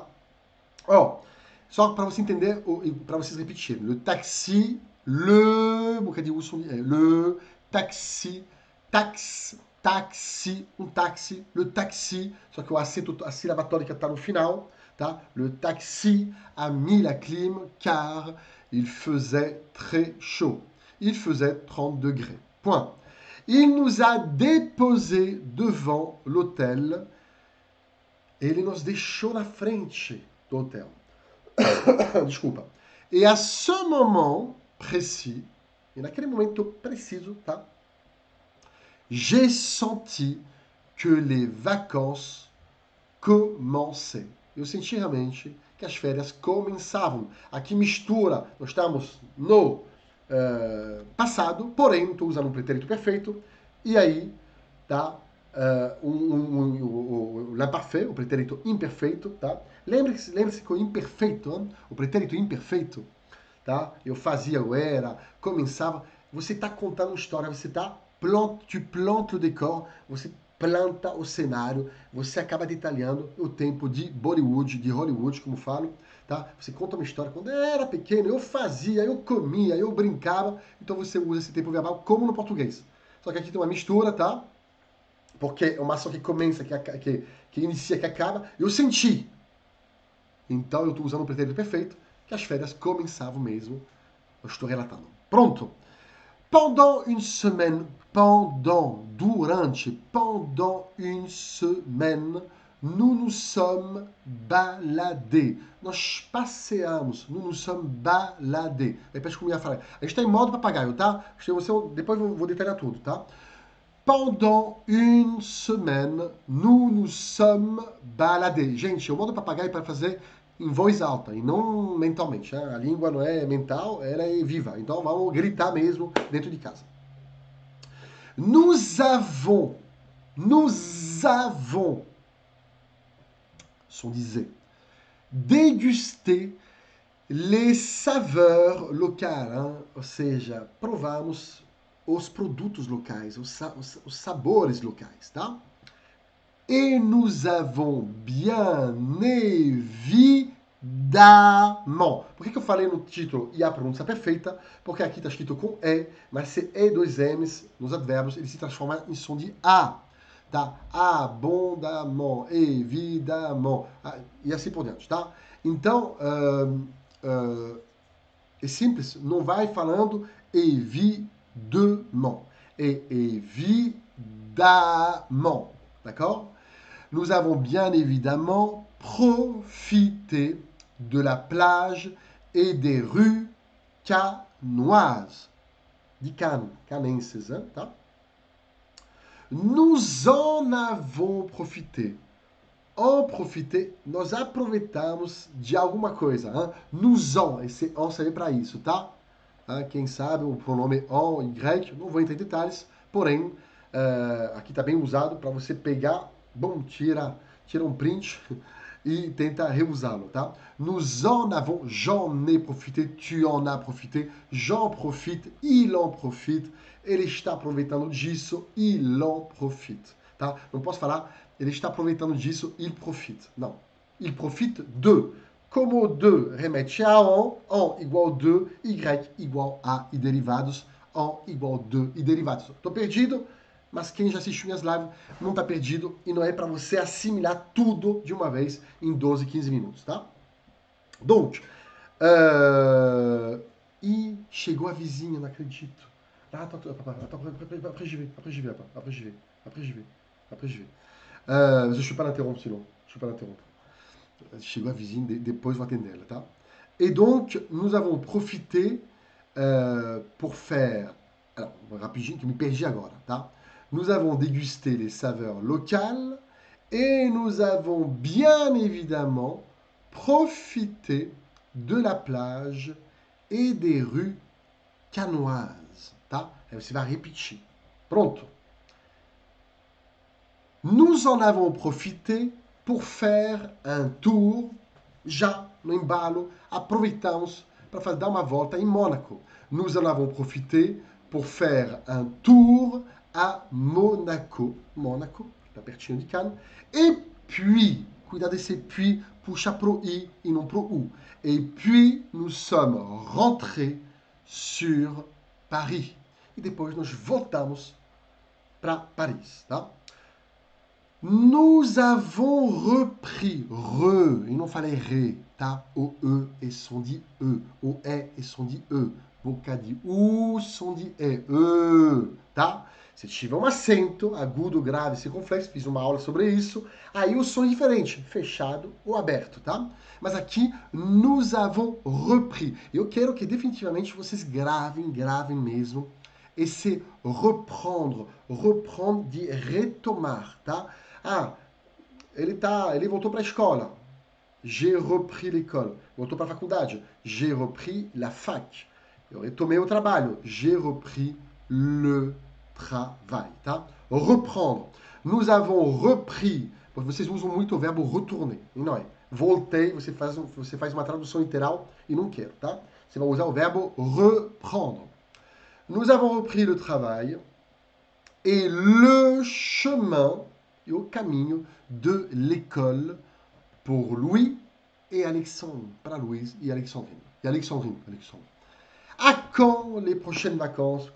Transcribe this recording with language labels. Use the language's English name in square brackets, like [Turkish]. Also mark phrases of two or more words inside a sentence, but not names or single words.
[Portuguese] Ó, só para você entender, para vocês repetirem. [French] Le taxi, le taxi, [Portuguese] um táxi, [French] le taxi, [Portuguese] só que o acento, a sílaba tônica está no final, tá? [French] Le taxi a mis la clim car il faisait très chaud. Il faisait 30 degrés. Point. Il nous a déposés devant l'hôtel. [Portuguese] Ele nos deixou na frente do hotel. Desculpa. [French] Et à ce moment précis, [Portuguese] e naquele momento preciso, tá? [French] J'ai senti que les vacances commençaient. [Portuguese] Eu senti realmente que as férias começavam. Aqui mistura, nós estamos no passado, porém não estou usando um pretérito perfeito, e aí tá l'imparfait, o pretérito imperfeito, tá? Lembre-se que o imperfeito, hein? O pretérito imperfeito, tá? Eu fazia, eu era, começava. Você está contando uma história, você está [French] tu plantes [Portuguese] o décor, você planta o cenário, você acaba detalhando o tempo de Bollywood, de Hollywood, como falo, tá? Você conta uma história, quando eu era pequeno, eu fazia, eu comia, eu brincava, então você usa esse tempo verbal como no português. Só que aqui tem uma mistura, tá? Porque é uma ação que começa, que inicia, que acaba, eu senti. Então eu estou usando o pretérito perfeito, que as férias começavam mesmo. Eu estou relatando. Pronto. [French] Pendant une semaine, pendant une semaine, nous nous sommes baladés. [Portuguese] Nós passeamos, [French] nous nous sommes baladés. [Portuguese] Repete comigo a frase. A gente está em modo papagaio, tá? Depois eu vou detalhar tudo, tá? [French] Pendant une semaine, nous nous sommes baladés. [Portuguese] Gente, o modo papagaio é para fazer em voz alta e não mentalmente. Né? A língua não é mental, ela é viva. Então vamos gritar mesmo dentro de casa. [French] Nous avons, sont disait, dégusté les saveurs locales, hein? [Portuguese] Ou seja, provamos os produtos locais, os sabores locais, tá? [French] Et nous avons bien évidemment. [Portuguese] Por que eu falei no título e a pronúncia perfeita? Porque aqui está escrito com E, mas se E, dois M's nos advérbios, ele se transforma em som de A. Tá? [French] Abondamment, évidemment, [Portuguese] e assim por diante, tá? Então, é simples, não vai falando évidemment, é évidemment, d'accord? [French] Nous avons bien évidemment profité de la plage et des rues canoises. [Portuguese] De Cannes, canenses, hein, tá? [French] Nous en avons profité. En profiter, [Portuguese] nós aproveitamos de alguma coisa. Hein? [French] Nous en, [Portuguese] esse en serve para isso, tá? Quem sabe o pronome en em grego, não vou entrar em detalhes, porém, aqui está bem usado para você pegar, bom, tira um print e tenta reusá-lo, tá? [French] Nous en avons, j'en ai profité, tu en as profité, j'en profite, il en profite, [Portuguese] ele está aproveitando disso, [French] il en profite, [Portuguese] tá? Não posso falar, ele está aproveitando disso, [French] il profite. [Portuguese] Não, [French] il profite de. [Portuguese] Como de remete a en igual de, y igual a e derivados, en igual de e derivados. Tô perdido? Mas quem já assistiu minhas lives não está perdido e não é para você assimilar tudo de uma vez em 12, 15 minutos, tá? Donc, e chegou a vizinha, não acredito. [French] Après je vais. Je ne suis pas l'interrompre sinon. [Portuguese] Chegou a vizinha, depois vou atender ela, tá? [French] Et donc, nous avons profité pour faire... Alors, [Portuguese] rapidinho, que eu me perdi agora, tá? [French] Nous avons dégusté les saveurs locales et nous avons bien évidemment profité de la plage et des rues canoises, [Portuguese] tá? Aí você vai repetir. Pronto. [French] Nous en avons profité pour faire un tour, [Portuguese] já no embalo, aproveitamos para dar uma volta em Mônaco. [French] Nous en avons profité pour faire un tour à Monaco. [Portuguese] Mônaco, está pertinho de Cannes. [French] Et puis, [Portuguese] cuidado desse puis, puxa pro i e não pro u. [French] Et puis, nous sommes rentrés sur Paris. [Portuguese] E depois nós voltamos para Paris, tá? Nous avons repris, e não falei re, tá? O e é som de e, o é som de e, boca de u, som de e, tá? Se tiver um acento agudo, grave, circunflexo, fiz uma aula sobre isso, aí o som é diferente, fechado ou aberto, tá? Mas aqui, [French] nous avons repris. [Portuguese] Eu quero que definitivamente vocês gravem mesmo esse reprendre de retomar, tá? Ele voltou para a escola. [French] J'ai repris l'école. [Portuguese] Voltou para a faculdade. [French] J'ai repris la fac. [Portuguese] Eu retomei o trabalho. [French] J'ai repris le travail, tá? Reprendre. Nous avons repris. [Portuguese] Vocês usam muito o verbo retourner. E não é. Voltei, você faz uma tradução literal e não quero, tá? Você vai usar o verbo reprendre. [French] Nous avons repris le travail et le chemin et au caminho de l'école pour Louis et Alexandre. [Portuguese] Para Louise e Alexandrine. Alexandrine. [French] A quand les prochaines vacances?